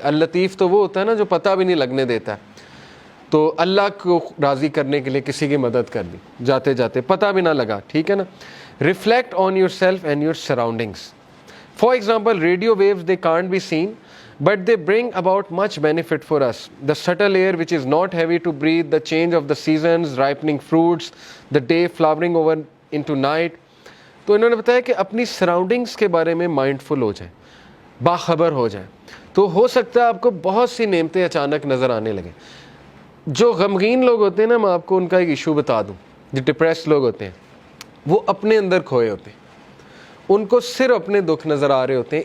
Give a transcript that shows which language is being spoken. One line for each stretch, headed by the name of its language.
Urdu: اللطیف تو وہ ہوتا ہے نا جو پتہ بھی نہیں لگنے دیتا, تو اللہ کو راضی کرنے کے لیے کسی کی مدد کر دی جاتے جاتے, پتہ بھی نہ لگا. ٹھیک ہے نا.
English: Reflect on yourself and your surroundings. For example, radio waves they can't be seen but they bring about much benefit for us. The subtle air which is not heavy to breathe, the change of the seasons, ripening fruits, the day flowering over into night.
Urdu: تو انہوں نے بتایا کہ اپنی surroundings کے بارے میں mindful ہو جائیں, باخبر ہو جائیں, تو ہو سکتا ہے آپ کو بہت سی نعمتیں اچانک نظر آنے لگیں. جو غمگین لوگ ہوتے ہیں نا, میں آپ کو ان کا ایک ایشو بتا دوں, جو ڈپریس لوگ ہوتے ہیں وہ اپنے اندر کھوئے ہوتے ہیں, ان کو صرف اپنے دکھ نظر آ رہے ہوتے ہیں.